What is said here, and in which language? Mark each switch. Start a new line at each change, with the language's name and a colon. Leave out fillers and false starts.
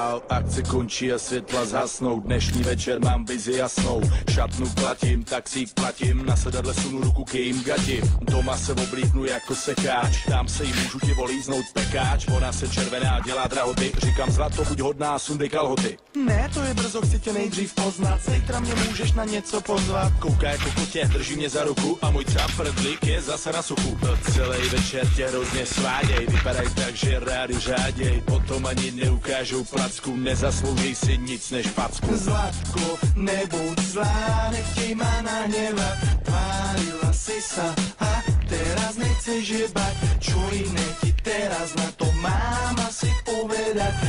Czech: Akce končí a světla zhasnou. Dnešní večer mám vizi jasnou. Šatnu platím, taxík platím. Na sedadle sunu ruku k jejím gatím. Doma se oblíknu jako sekáč. Tam se jí můžu ti volíznout pekáč. Ona se červená, dělá drahoty. Říkám zlato, buď hodná, sundej kalhoty. Ne, to je brzo, chci tě nejdřív poznat. Zítra mě můžeš na něco pozvat. Kouká jako kotě, drží mě za ruku. A můj tramprdlík je zase na suchu. Celý večer tě hrozně sváděj. Vypadaj tak, že rádi řáděj. Potom ani neukážou placku. Nezaslouží si nic než facku.
Slovak: Zlatko, nebuď zlá, nechtěj ma nahnevať. Tvárila si sa a teraz nechceš jebať. Čo iné ti teraz na to mám asi povedať.